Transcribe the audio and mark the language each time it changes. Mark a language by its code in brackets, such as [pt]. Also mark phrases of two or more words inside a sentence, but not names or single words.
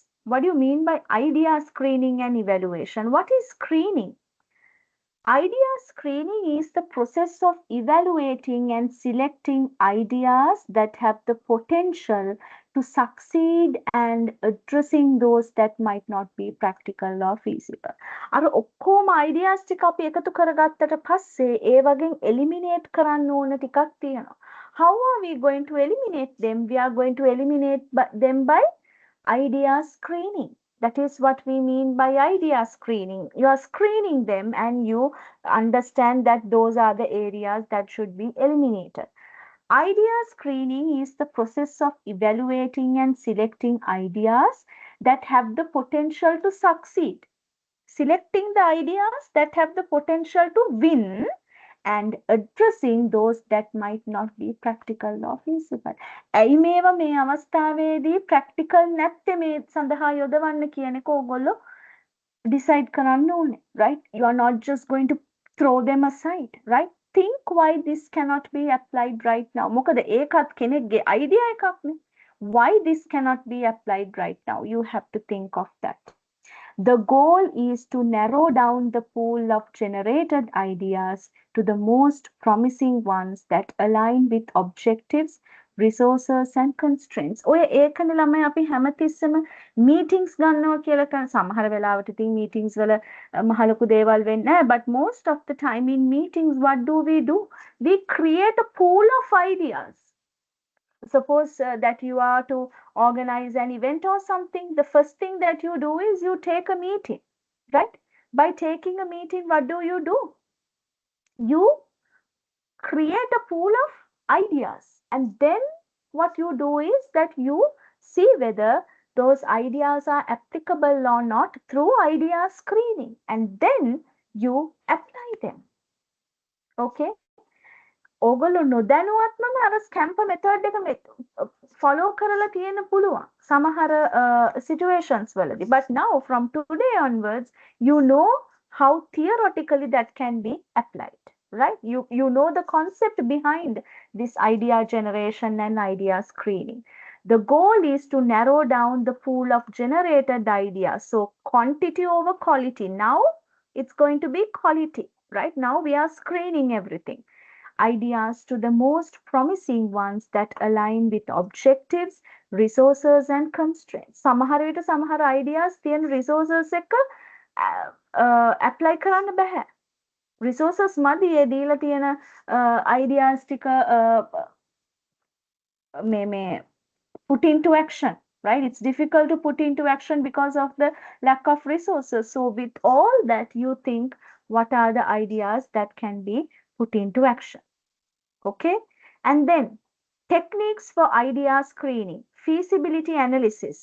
[en] What do you mean by idea screening and evaluation? What is screening? Idea screening is the process of evaluating and selecting ideas that have the potential to succeed and addressing those that might not be practical or feasible. [si] අර ඔක්කොම ideas ටික අපි එකතු කරගත්තට පස්සේ ඒ වගේ eliminate කරන්න ඕන ටිකක් තියෙනවා. [en] How are we going to eliminate them? We are going to eliminate them by idea screening. That is what we mean by idea screening. You are screening them and you understand that those are the areas that should be eliminated. Idea screening is the process of evaluating and selecting ideas that have the potential to succeed. Selecting the ideas that have the potential to win and addressing those that might not be practical or feasible. [si] ඇයි මේවා මේ අවස්ථාවේදී practical නැත්තේ මේ සඳහා යොදවන්න කියන එක ඕගොල්ලෝ decide කරන්න ඕනේ, [en] right? You are not just going to throw them aside, right? Think why this cannot be applied right now. [si] මොකද ඒකත් කෙනෙක්ගේ idea එකක්නේ. [en] Why this cannot be applied right now? You have to think of that. The goal is to narrow down the pool of generated ideas to the most promising ones that align with objectives, resources and constraints. [si] ඔය ඒකනේ ළමයි අපි හැමතිස්සෙම meetings ගන්නවා කියලා කරන සමහර වෙලාවට ඉතින් meetings වල මහ ලොකු දේවල් වෙන්නේ නැහැ, [en] but most of the time in meetings what do? We create a pool of ideas. Suppose that you are to organize an event or something, the first thing that you do is you take a meeting, right? By taking a meeting, what do? You create a pool of ideas, and then what you do is that you see whether those ideas are applicable or not through idea screening, and then you apply them. [si] Okay? ඕගොල්ලෝ නොදැනුවත්වම අර [en] SCAMPER method [si] එක ෆලෝ කරලා තියෙන්න පුළුවන් සමහර situations වලදී. [en] But now from today onwards you know how theoretically that can be applied, right? You know the concept behind this idea generation and idea screening. The goal is to narrow down the pool of generated ideas. So quantity over quality. Now it's going to be quality, right? Now we are screening everything. Ideas to the most promising ones that align with objectives, resources and constraints. [si] සමහර විට සමහර ideas තියෙන resources එක apply කරන්න බෑ. Resources මදි ඒ දීලා තියෙන ideas ටික මේ [en] put into action, right? It's difficult to put into action because of the lack of resources. So with all that, you think what are the ideas that can be put into action. Okay? And then Techniques for idea screening, feasibility analysis.